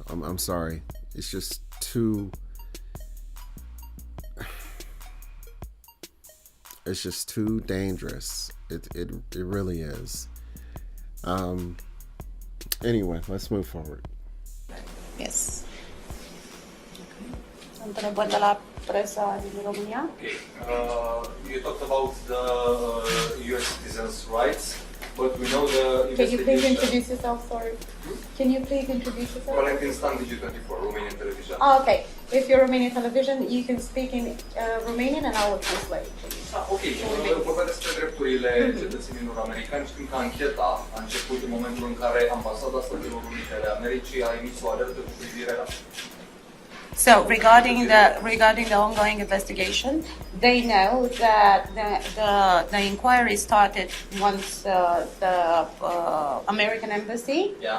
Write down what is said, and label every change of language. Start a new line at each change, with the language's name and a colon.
English: I'm sorry. It's just too... It's just too dangerous. It really is. Anyway, let's move forward. Yes.
Romanian: Întrebări de la presa din România.
English: You talked about the U.S. citizens' rights, but we know the Can you please investigation... introduce yourself? Sorry. Can you please introduce yourself? Valentin Stan, Digi24, Romanian television. Oh, okay. If you're Romanian television, you can speak in Romanian and I will translate.
Romanian: Ok, vorbea despre drepturile cetățenilor americani. Știm că ancheta a început în momentul în care Ambasada Statelor Unite ale Americii a emis o alertă cu privire la...
English: So regarding the ongoing investigation, they know that the inquiry started once the American embassy